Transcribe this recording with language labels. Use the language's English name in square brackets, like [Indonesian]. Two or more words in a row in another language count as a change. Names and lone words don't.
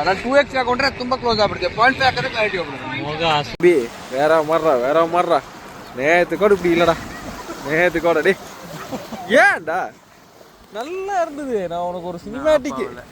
[Kannada] ನಾನು 2x ಹಾಕೊಂಡ್ರೆ ತುಂಬಾ ಕ್ಲೋಸ್ ಆಗ್ಬಿಡುತ್ತೆ. 0.5 ಹಾಕಿದ್ರೆ ಕ್ಲಾರಿಟಿ ಹೋಗ್ಬಿಡುತ್ತೆ. [Tamil] வேற மர்றா நேத்து கூட இப்படி இல்லடா, நேத்து கூட டே ஏன்டா நல்லா இருந்தது. நான் உனக்கு ஒரு சினிமேட்டிக்